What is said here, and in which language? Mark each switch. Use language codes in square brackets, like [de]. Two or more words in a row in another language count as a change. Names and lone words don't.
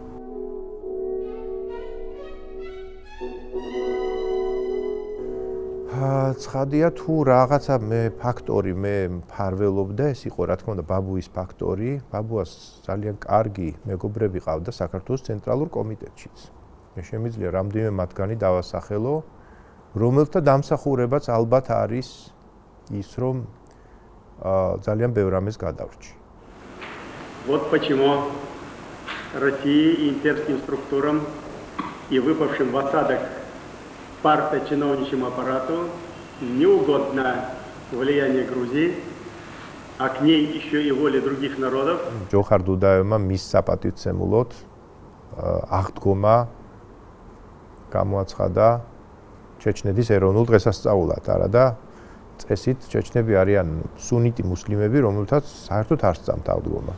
[ka] ცხადია თუ რაღაცა ფაქტორი მე მფარველობდა, ეს იყო რა თქმა უნდა ბაბუის ფაქტორი. ბაბუას ძალიან კარგი მეგობრები ყავდა საქართველოს ცენტრალურ კომიტეტშიც. მე შემიძლია რამდენიმე მათგანი დავასახელო, რომელთა დამსახურებაც ალბათ არის ის, რომ ძალიან ბევრ ამას გადავრჩი. [ru] Вот почему России и имперским структурам и выпавшим в осадок партия-чиновничьему аппарату не угодно влияние Грузии, а к ней еще и воля других народов. [ka] ჯოხარ დუდაევმა მის საპატივცემულოდ აღდგომა გამოაცხადა ჩეჩნეთის ეროვნულ დღესასწაულად, არა და წესით ჩეჩნები არიან სუნიტი მუსლიმები, რომელთაც საერთოდ არ სწამთ აღდგომა.